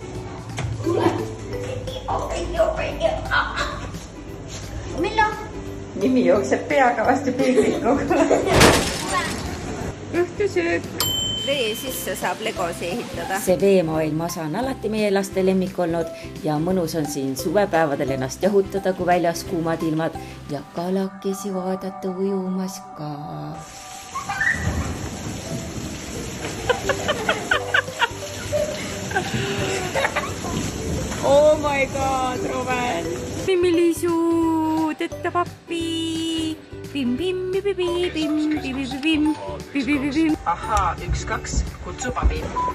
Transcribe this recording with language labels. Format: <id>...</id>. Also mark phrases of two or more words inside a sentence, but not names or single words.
<et>Nimi jookseb peaga vastu peeglit kogu. Õhtusöök. Vee sisse saab legosi ehitada. See veemaailm osa on alati meie laste lemmik olnud ja mõnus on siin suvepäevadel ennast jahutada, kui väljas kuumad ilmad ja kalakesi vaadata ujumas ka.</et> <en>Oh my god, Ruben! Pimmilisuu, tetta pappi! Pim, pim, pim, pim, pim, pim, pim, pim, pim, pim.</en> <et>Ahaa, 1-2, kutsub abi.</et>